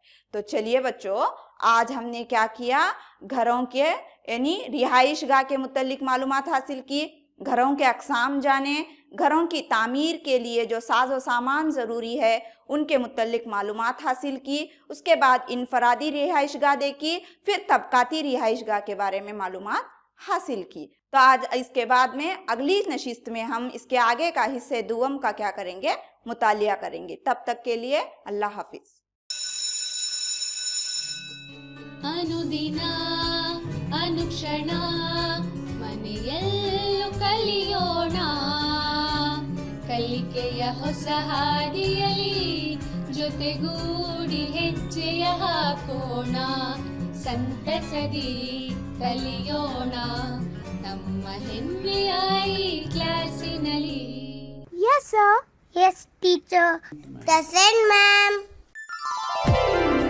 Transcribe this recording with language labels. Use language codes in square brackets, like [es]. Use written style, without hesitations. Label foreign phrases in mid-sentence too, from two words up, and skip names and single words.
[ur] تو چلیے بچو، آج ہم نے کیا کیا، گھروں کے یعنی رہائش گاہ کے متعلق معلومات حاصل کی، گھروں کے اقسام جانے، گھروں کی تعمیر کے لیے جو ساز و سامان ضروری ہے ان کے متعلق معلومات حاصل کی. اس کے بعد انفرادی رہائش گاہ دیکھی، پھر طبقاتی رہائش گاہ کے بارے میں معلومات حاصل کی. تو آج اس کے بعد میں اگلی نشست میں ہم اس کے آگے کا حصہ دوم کا کیا کریں گے، مطالعہ کریں گے. تب تک کے لیے اللہ حافظ. [kn] ಅನುದಿನ ಅನುಕ್ಷಣ ಮನೆಯಲ್ಲೂ ಕಲಿಯೋಣ, ಕಲಿಕೆಯ ಹೊಸ ಹಾದಿಯಲಿ ಜೊತೆಗೂಡಿ ಹೆಜ್ಜೆಯ ಹಾಕೋಣ, ಸಂತಸದಿ ಕಲಿಯೋಣ ನಮ್ಮ ಹೆಮ್ಮೆಯ ಈ ಕ್ಲಾಸಿನಲ್ಲಿ. [en] Yes, sir. Yes, teacher. Present, ma'am.